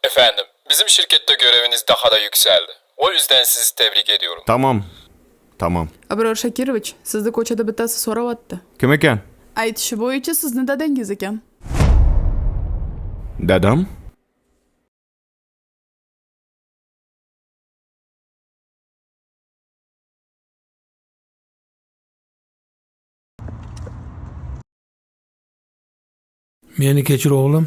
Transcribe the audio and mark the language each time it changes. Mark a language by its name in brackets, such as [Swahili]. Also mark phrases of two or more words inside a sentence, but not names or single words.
[Turkish] Efendim, bizim şirkette göreviniz daha da yükseldi. O yüzden sizi tebrik ediyorum. Tamam. [Uzbek] Abror Shakirovich, sizni ko'chada bittasi so'rayapti. Kim ekan? Aytishi bo'yicha sizni dadangiz ekan. Dadam? Meni kechir o'g'lim.